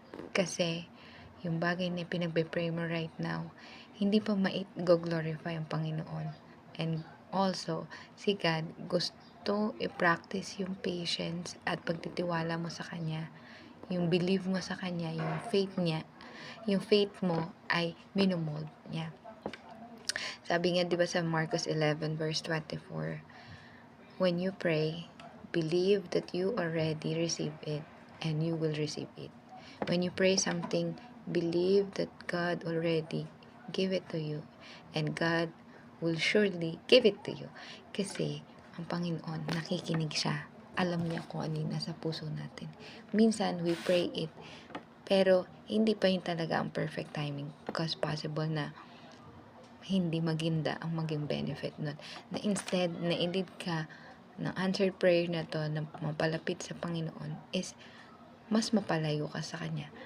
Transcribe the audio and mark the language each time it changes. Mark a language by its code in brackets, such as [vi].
[tl] Kasi yung bagay na pinagbe-pray mo [en] right now, [tl] hindi pa ma-glorify ang Panginoon. [en] And also, [tl] si God gusto i-practice yung patience at pagtitiwala mo sa Kanya. Yung believe mo sa Kanya, yung faith mo ay minomold niya. Sabi nga, di ba sa Marcos 11 verse 24, [en] when you pray, believe that you already receive it and you will receive it. When you pray something, believe that God already gave it to you and God will surely give it to you. [tl] Kasi ang Panginoon, nakikinig siya. Alam niya kung ano yung nasa puso natin. Minsan, [en] we pray it, [tl] pero hindi pa yun talaga ang [en] perfect timing because possible [tl] na hindi maginda ang maging benefit nun. Na instead, na-lead ka ng answered prayer na to na mapalapit sa Panginoon is mas mapalayo ka sa Kanya.